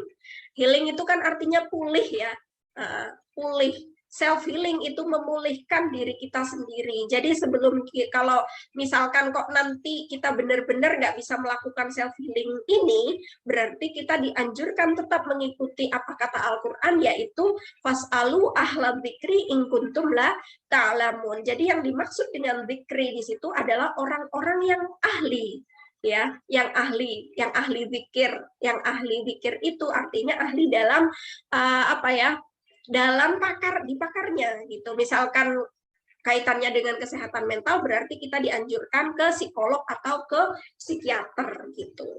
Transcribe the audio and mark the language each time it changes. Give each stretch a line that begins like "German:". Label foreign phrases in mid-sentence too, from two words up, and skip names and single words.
Indonesian: Healing itu kan artinya pulih ya, pulih. Self-healing itu memulihkan diri kita sendiri. Jadi sebelum, kalau misalkan kok nanti kita benar-benar nggak bisa melakukan self-healing ini, berarti kita dianjurkan tetap mengikuti apa kata Al-Quran, yaitu
Arabic: فاسألوا أهل الذكر إن كنتم لا تعلمون.
Indonesian: Jadi yang dimaksud dengan dzikri di situ adalah orang-orang yang ahli, ya, yang ahli zikir. Yang ahli zikir itu artinya ahli dalam dalam pakarnya gitu. Misalkan kaitannya dengan kesehatan mental, berarti kita dianjurkan ke psikolog atau ke psikiater gitu.